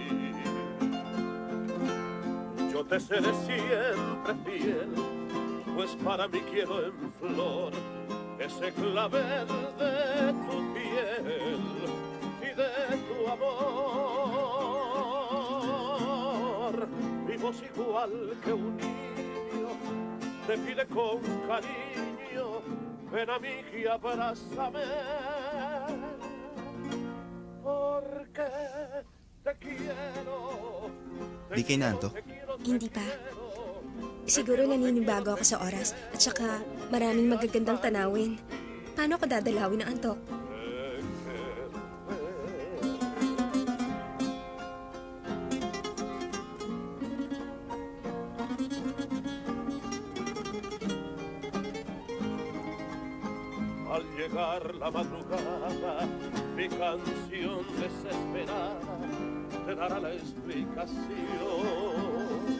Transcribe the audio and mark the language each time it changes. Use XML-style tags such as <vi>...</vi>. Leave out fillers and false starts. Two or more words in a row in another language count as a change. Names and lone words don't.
<es>Yo te seré siempre fiel, pues para mí quiero en flor ese clavel de tu piel y de tu amor. Vivos igual que un niño, te pide con cariño, ven a mí y abrázame, porque te quiero.</es> <tl>Di kayo nanto? Hindi pa. Siguro naninibago ako sa oras at saka maraming magagandang tanawin. Paano ako dadalawin ng antok?</tl> <es>Al llegar la madrugada, mi canción desesperada te dará la explicación.</es>